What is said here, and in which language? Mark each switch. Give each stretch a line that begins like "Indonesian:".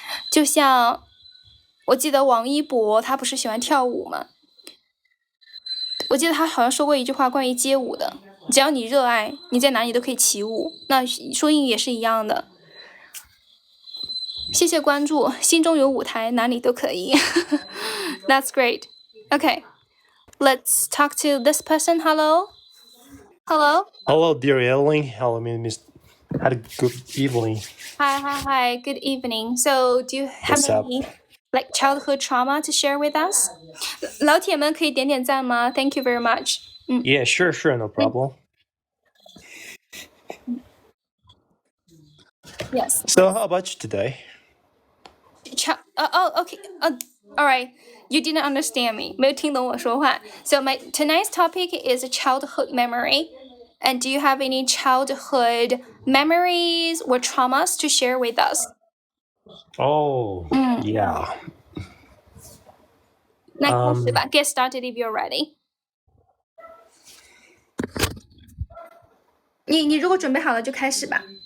Chinese: 就像我记得王一博他不是喜欢跳舞吗？我记得他好像说过一句话关于街舞的，只要你热爱，你在哪里都可以起舞。那说英语也是一样的。谢谢关注，心中有舞台，哪里都可以。
English: That's great. Okay, let's talk to this person. Hello. Hello, dear Aileen. Hello, had a good evening. Hi. Good evening. So, do you have any like childhood trauma to share with us?
Chinese: 老铁们可以点点赞吗 ？
English: Thank you very much. Yeah, sure, no problem. Yes. So, how about you today? Okay. All right. You didn't understand me.
Chinese: 没有听懂我说话.
English: So tonight's topic is a childhood memory. And do you have any childhood memories or traumas to share with us? Oh, yeah.
Chinese: 那开始吧
English: Get started if you're ready.
Chinese: 你如果准备好了就开始吧。